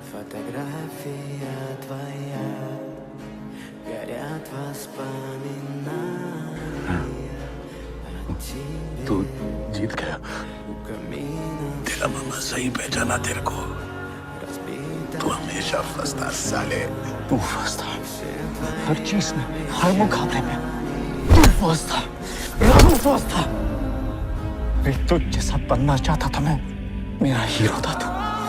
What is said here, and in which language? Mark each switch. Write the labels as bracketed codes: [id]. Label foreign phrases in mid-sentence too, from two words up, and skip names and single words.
[ru] Фотография твоя, горят воспоминания о тебе. [hi] तू जीत गया। [ru] У камина [hi] तेरा मामा सही पहचाना तेरे को। [ru] разбита [hi] तू हमेशा फंसता साले। तू फंसता हर चीज में, हर मुकाबले में तू फंसता, रामू फंसता। तुझ जैसा बनना चाहता था मैं, मेरा हीरो था तू।